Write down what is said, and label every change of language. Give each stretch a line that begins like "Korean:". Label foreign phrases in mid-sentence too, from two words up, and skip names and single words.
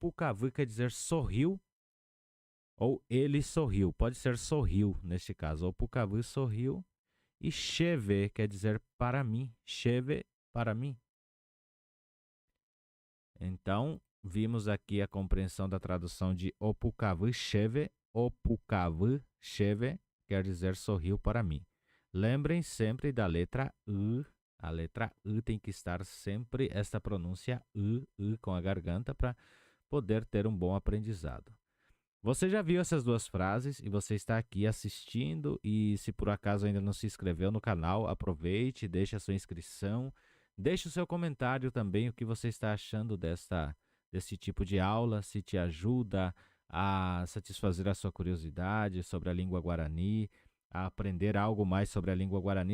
Portuguese: Então,
Guarani: o pukavu
Portuguese: quer dizer sorriu Ou ele sorriu. Pode ser sorriu, neste caso. Opukavu sorriu. E cheve quer dizer para mim. Cheve, para mim. Então, vimos aqui a compreensão da tradução de
Guarani: opukavu cheve. Opukavu cheve
Portuguese: quer dizer sorriu para mim. Lembrem sempre da letra U. A letra U tem que estar sempre esta pronúncia U com a garganta para poder ter um bom aprendizado. Você já viu essas duas frases e você está aqui assistindo e se por acaso ainda não se inscreveu no canal, aproveite, deixe a sua inscrição, deixe o seu comentário também o que você está achando desse tipo de aula, se te ajuda a satisfazer a sua curiosidade sobre a língua guarani, a aprender algo mais sobre a língua guarani.